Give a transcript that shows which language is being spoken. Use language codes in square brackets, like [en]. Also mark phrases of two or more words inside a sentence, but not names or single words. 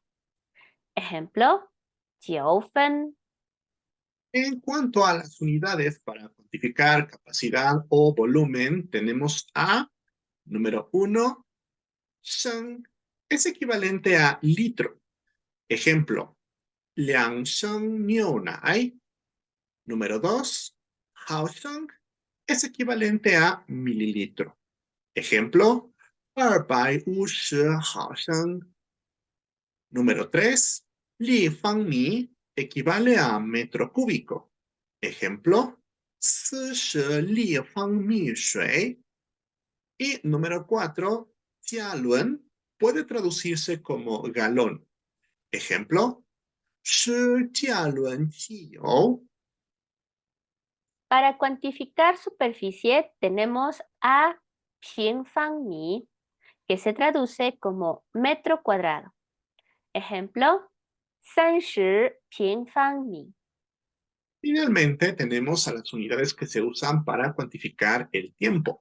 [es] Ejemplo, 9 fen. En cuanto a las unidades para cuantificar capacidad o volumen, tenemos a, número 1, sheng, es equivalente a litro. Ejemplo, [zh] 2升牛奶. [es] Número 2, 毫升, es equivalente a mililitro. Ejemplo, [zh] 250毫升. [es] Número 3, 立方米 equivale a metro cúbico. Ejemplo, [zh] 40立方米水. [es] Y número 4, 加仑 puede traducirse como galón. Ejemplo, [zh] 10加仑汽油. [es] Para cuantificar superficie tenemos a 平方米, que se traduce como metro cuadrado. Ejemplo, [zh] 30平方米. [es] Finalmente, tenemos a las unidades que se usan para cuantificar el tiempo.